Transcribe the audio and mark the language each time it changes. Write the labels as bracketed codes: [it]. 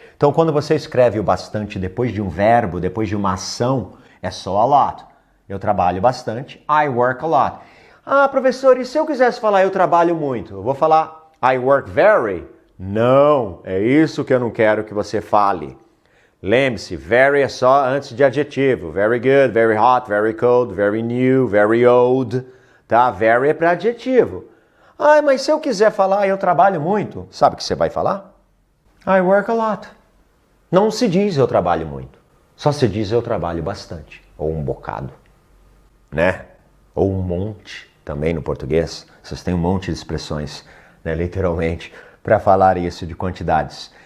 [pt] Então quando você escreve o bastante depois de um verbo, depois de uma ação, é só a lot. Eu trabalho bastante, [en] I work a lot. [pt] Ah, professor, e se eu quisesse falar eu trabalho muito? Eu vou falar [en] I work very? [pt] Não, é isso que eu não quero que você fale. Lembre-se, very é só antes de adjetivo. [en] Very good, very hot, very cold, very new, very old. [pt] Tá? Very é para adjetivo. Ah, mas se eu quiser falar eu trabalho muito, sabe o que você vai falar? [en] I work a lot. [pt] Não se diz eu trabalho muito. Só se diz eu trabalho bastante. Ou um bocado. Né? Ou um monte, também no português. Vocês têm um monte de expressões, né, literalmente, para falar isso de quantidades.